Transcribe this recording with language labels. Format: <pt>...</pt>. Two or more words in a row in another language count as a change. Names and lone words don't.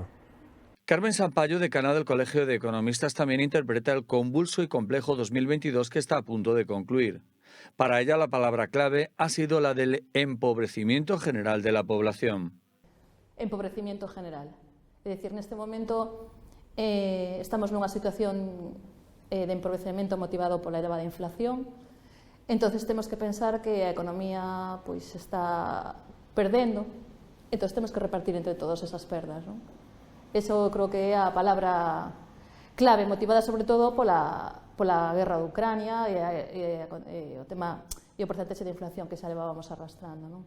<es>Carmen Sampayo, decana del Colegio de Economistas, también interpreta el convulso y complejo 2022 que está a punto de concluir. Para ella la palabra clave ha sido la del empobrecimiento general de la población. Empobrecimiento general. Es decir, en este momento</es> <gl>estamos nunha situación de empobrecemento motivado pola elevada inflación. Entonces temos que pensar que a economía pois está perdendo, entonces temos que repartir entre todos esas perdas, non? Eso creo que é a palabra clave, motivada sobre todo pola guerra de Ucrania e o tema e o porcentaxe de inflación que xa levábamos arrastrando, non?</gl>